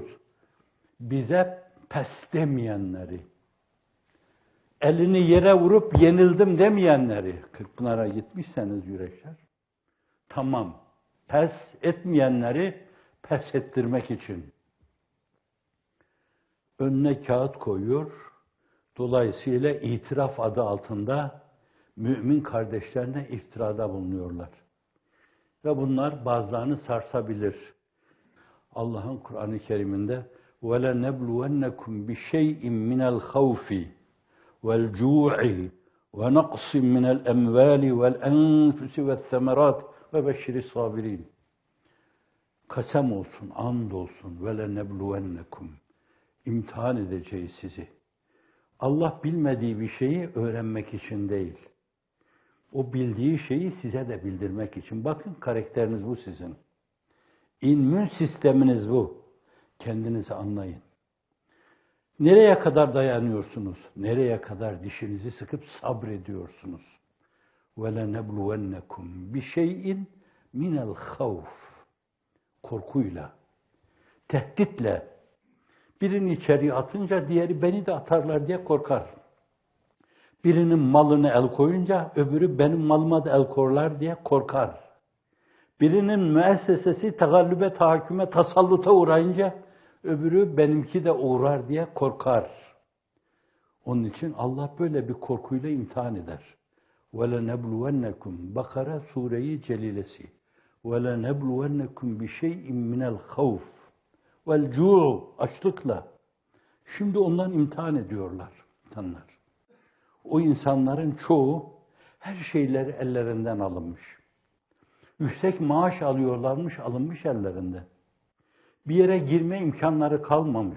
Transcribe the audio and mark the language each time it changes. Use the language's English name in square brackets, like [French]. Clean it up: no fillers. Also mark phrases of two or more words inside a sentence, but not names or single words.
[Turkish] Bize pes demeyenleri, elini yere vurup yenildim demeyenleri, Kırkpınar'a gitmişseniz yürekler, tamam, pes etmeyenleri pes ettirmek için önüne kağıt koyuyor, dolayısıyla itiraf adı altında mümin kardeşlerine iftirada bulunuyorlar. Ve bunlar bazılarını sarsabilir. Allah'ın Kur'an-ı Kerim'inde [Arabic] وَلَنَبْلُوَنَّكُمْ بِشَيْءٍ مِنَ الْخَوْفِ وَالْجُوعِ وَنَقْصٍ مِنَ الْأَمْوَالِ وَالْأَنْفُسِ وَالثَّمَرَاتِ وَبَشِّرِ الصَّابِرِينَ. [Turkish] Kasem olsun, and olsun. وَلَنَبْلُوَنَّكُمْ. İmtihan edeceğiz sizi. Allah bilmediği bir şeyi öğrenmek için değil. O bildiği şeyi size de bildirmek için. Bakın, karakteriniz bu sizin. İmmün sisteminiz bu. Kendinizi anlayın. Nereye kadar dayanıyorsunuz? Nereye kadar dişinizi sıkıp sabrediyorsunuz? [Arabic] وَلَنَبْلُوَنَّكُمْ بِشَيْءٍ مِنَ الْخَوْفِ. [Turkish] Korkuyla, tehditle, birini içeri atınca diğeri beni de atarlar diye korkar. Birinin malını el koyunca öbürü benim malıma da el koyarlar diye korkar. Birinin müessesesi tegallübe, tahakküme, tasalluta uğrayınca öbürü benimki de uğrar diye korkar. Onun için Allah böyle bir korkuyla imtihan eder. وَلَنَبْلُوَنَّكُمْ Bakara Sure-i Celilesi. [Arabic] وَلَنَبْلُوَنَّكُمْ بِشَيْءٍ مِنَ الْخَوْفِ وَالْجُوعِ Açlıkla. [Turkish] Şimdi ondan imtihan ediyorlar insanlar. O insanların çoğu her şeyleri ellerinden alınmış. Yüksek maaş alıyorlarmış, alınmış ellerinden. Bir yere girme imkanları kalmamış.